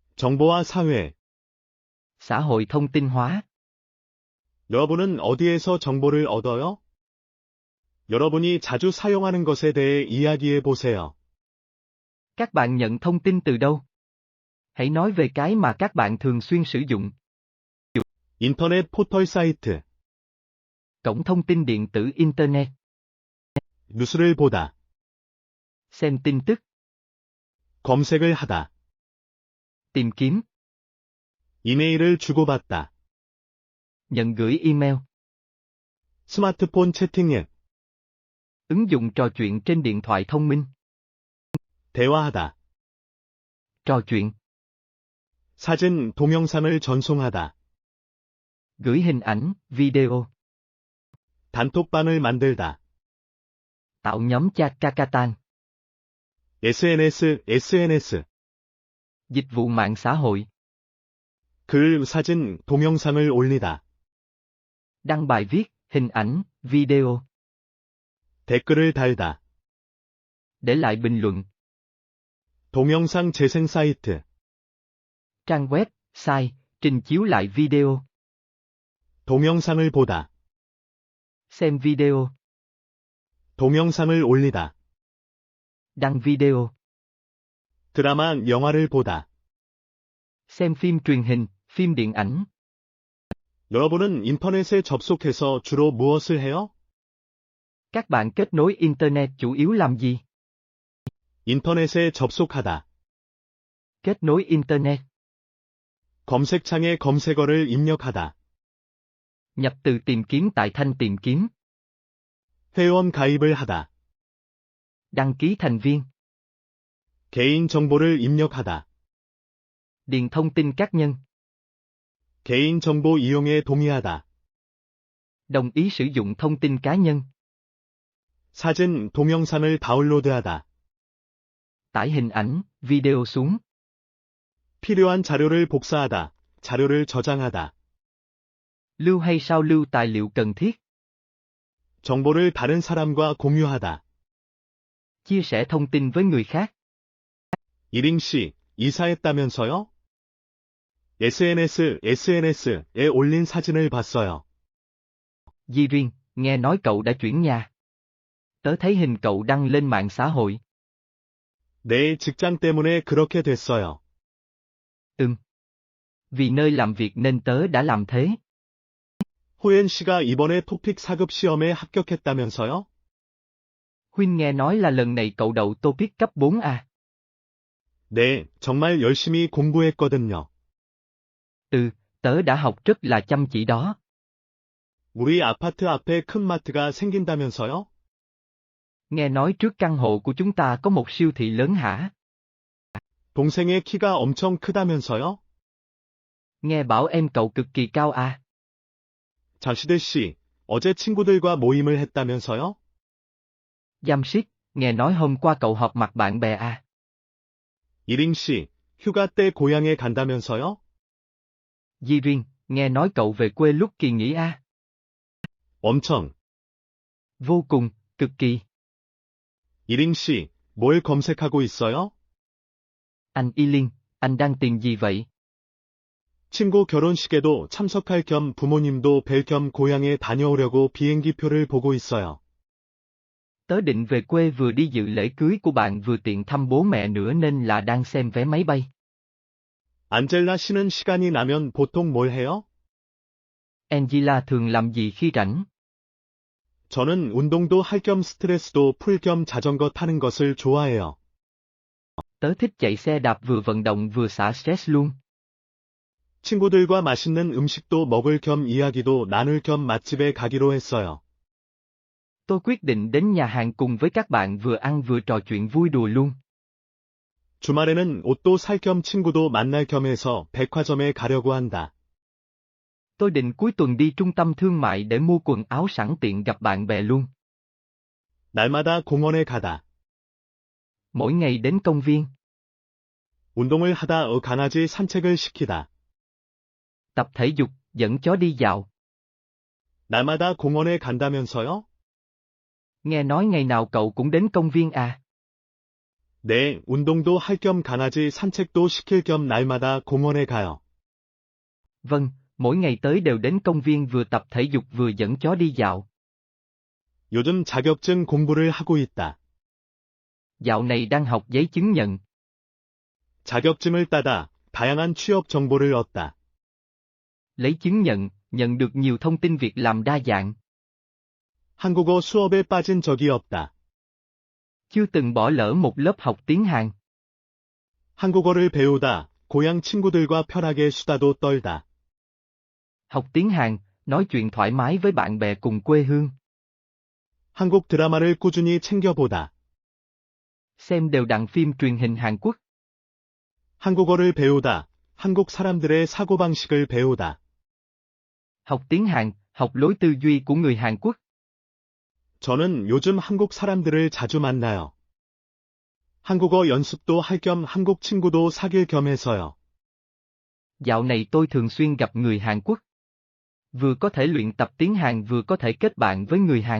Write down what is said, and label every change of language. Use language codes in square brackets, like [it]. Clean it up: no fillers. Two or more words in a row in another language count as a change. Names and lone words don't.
[ko] 정보와 사회. [vi] xã hội thông tin hóa. [ko] 여러분은 어디에서 정보를 얻어요? 여러분이 자주 사용하는 것에 대해 이야기해 보세요. [vi] Các bạn nhận thông tin từ đâu? Hãy nói về cái mà các bạn thường xuyên sử dụng. [ko] 인터넷 포털 사이트. [vi] Cổng thông tin điện tử Internet. [ko] 뉴스를 보다. [vi] Xem tin tức. [ko] 검색을 하다. [vi] Tìm kiếm. [ko] 이메일을 주고받다. [vi] Nhận gửi email. [ko] 스마트폰 채팅 앱. [vi] Ứng dụng trò chuyện trên điện thoại thông minh. [ko] 대화하다. [vi] Trò chuyện. [ko] 사진, 동영상을 전송하다. [vi] Gửi hình ảnh, video. [ko] 단톡방을 만들다. [vi] Tạo nhóm chat Kakatan. [ko] SNS. [vi] Dịch vụ mạng xã hội. [ko] 글, 사진, 동영상을 올리다. [vi] Đăng bài viết, hình ảnh, video. [ko] 댓글을 달다. [vi] Để lại bình luận. [ko] 동영상 재생 사이트. [vi] Trang web, site, trình chiếu lại video. [ko] 동영상을 보다. [vi] Xem video. [ko] 동영상을 올리다. [vi] Đăng video. [ko] 드라마, 영화를 보다. [vi] Xem phim truyền hình, phim điện ảnh. [ko] 여러분은 인터넷에 접속해서 주로 무엇을 해요? [vi] Các bạn kết nối Internet chủ yếu làm gì? [ko] 인터넷에 접속하다. [vi] Kết nối Internet. [ko] 검색창에 검색어를 입력하다. [vi] Nhập từ tìm kiếm tại thanh tìm kiếm. [ko] 회원 가입을 하다. [vi] Đăng ký thành viên. [ko] 개인 정보를 입력하다. [vi] Điền thông tin cá nhân. [ko] 개인 정보 이용에 동의하다. [vi] Đồng ý sử dụng thông tin cá nhân. [ko] 사진, 동영상을 다운로드하다. [vi] Tải hình ảnh, video xuống. [ko] 필요한 자료를 복사하다. 자료를 저장하다. [vi] Lưu hay sao lưu tài liệu cần thiết. [ko] 정보를 다른 사람과 공유하다. [vi] Chia sẻ thông tin với người khác. [ko] 이링씨, 이사했다면서요? SNS에 올린 사진을 봤어요. [vi] Di Riêng, nghe nói cậu đã chuyển nhà. Tớ thấy hình cậu đăng lên mạng xã hội. [ko] 내 직장 때문에 그렇게 됐어요. [vi] Vì nơi làm việc nên tớ đã làm thế. [ko] 호엔 씨가 이번에 토픽 4급 시험에 합격했다면서요? [vi] Huynh nghe nói là lần này cậu đậu TOEIC cấp 4A. [ko] 네, 정말 열심히 공부했거든요. [vi] Tớ đã học rất là chăm chỉ đó. [ko] 우리 아파트 앞에 큰 마트가 생긴다면서요? [vi] Nghe nói trước căn hộ của chúng ta có một siêu thị lớn hả? [ko] 동생의 키가 엄청 크다면서요? [vi] Nghe bảo em cậu cực kỳ cao à? [ko] 자시대 씨, 어제 친구들과 모임을 했다면서요? [vi] Jamshid, nghe nói hôm qua cậu họp mặt bạn bè à? [ko] 이링 씨, 휴가 때 고향에 간다면서요? [vi] Di Riêng, nghe nói cậu về quê lúc kỳ nghỉ à? [ko] 엄청. [vi] Vô cùng, cực kỳ. [ko] 이링 씨, 뭘 검색하고 있어요? [vi] Anh Y Liên, anh đang tìm gì vậy? [ko] 친구 결혼식에도 참석할 겸 부모님도 뵐 겸 고향에 다녀오려고 비행기표를 보고 있어요. [vi] Tớ định về quê vừa đi dự lễ cưới của bạn vừa tiện thăm bố mẹ nữa nên là đang xem vé máy bay. [ko] 안젤라 씨는 시간이 나면 보통 뭘 해요? [vi] Angela thường làm gì khi rảnh? [ko] 저는 운동도 할 겸 스트레스도 풀 겸 자전거 타는 것을 좋아해요. [vi] Tớ thích chạy xe đạp vừa vận động vừa xả stress luôn. [ko] 친구들과 맛있는 음식도 먹을 겸 이야기도 나눌 겸 맛집에 가기로 했어요. [vi] Tôi quyết định đến nhà hàng cùng với các bạn vừa ăn vừa trò chuyện vui đùa luôn. [ko] 주말에는 옷도 살 겸 친구도 만날 겸 해서 백화점에 가려고 한다. [vi] Tôi định cuối tuần đi trung tâm thương mại để mua quần áo sẵn tiện gặp bạn bè luôn. [ko] 날마다 공원에 가다. [vi] Mỗi ngày đến công viên. [ko] 운동을 하다 강아지 산책을 시키다. [vi] Tập thể dục, dẫn chó đi dạo. [ko] 날마다 공원에 간다면서요? [vi] Nghe nói ngày nào cậu cũng đến công viên à? [ko] 네, 운동도 할 겸 강아지 산책도 시킬 겸 날마다 공원에 가요. [vi] Vâng, mỗi ngày tới đều đến công viên vừa tập thể dục vừa dẫn chó đi dạo. [ko] 요즘 자격증 공부를 하고 있다. [vi] Dạo này đang học giấy chứng nhận. [ko] 자격증을 따다 다양한 취업 정보를 얻다. [vi] Lấy chứng nhận, nhận được nhiều thông tin việc làm đa dạng. [ko] 한국어 수업에 빠진 적이 없다. [vi] Chưa từng bỏ lỡ một lớp học tiếng Hàn. [ko] 한국어를 배우다 고향 친구들과 편하게 수다도 떨다. [vi] Học tiếng Hàn, nói chuyện thoải mái với bạn bè cùng quê hương. [ko] 한국 드라마를 꾸준히 챙겨보다. [vi] Xem đều đặn phim truyền hình Hàn Quốc. [ko] 한국어를 배우다 한국 사람들의 사고방식을 배우다. [vi] Học tiếng Hàn, học lối tư duy của người Hàn Quốc. [ko] 저는 요즘 한국 사람들을 자주 만나요. 한국어 연습도 할 겸 한국 친구도 사귈 겸 해서요. [vi] Dạo này tôi thường xuyên gặp người Hàn Quốc. Vừa có thể luyện tập tiếng Hàn vừa có thể kết bạn với người Hàn.